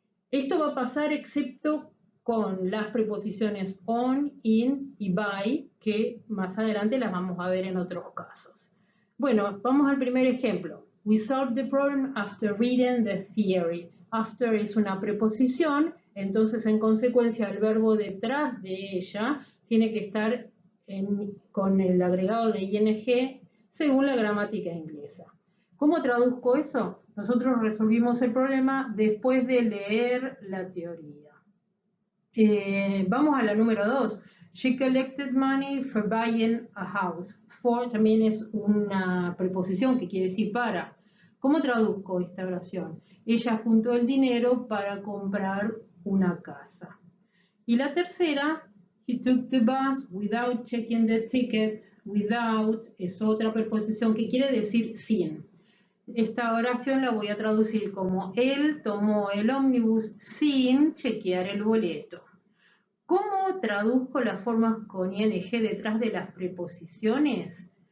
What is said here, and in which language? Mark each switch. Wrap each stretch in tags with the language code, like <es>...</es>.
<es>Esto va a pasar excepto con las preposiciones on, in y by, que más adelante las vamos a ver en otros casos. Bueno, vamos al primer ejemplo.</es> <en>We solved the problem after reading the theory.</en> <es>After es una preposición, entonces en consecuencia el verbo detrás de ella tiene que estar con el agregado de ing según la gramática inglesa. ¿Cómo traduzco eso? Nosotros resolvimos el problema después de leer la teoría. Vamos a la número 2.</es> <en>She collected money for buying a house.</en> <es>For también es una preposición que quiere decir para. ¿Cómo traduzco esta oración? Ella juntó el dinero para comprar una casa. Y la tercera,</es> <en>he took the bus without checking the ticket.</en> <es>Without es otra preposición que quiere decir sin. Esta oración la voy a traducir como él tomó el ómnibus sin chequear el boleto. ¿Cómo traduzco las formas con ing detrás de las preposiciones?</es>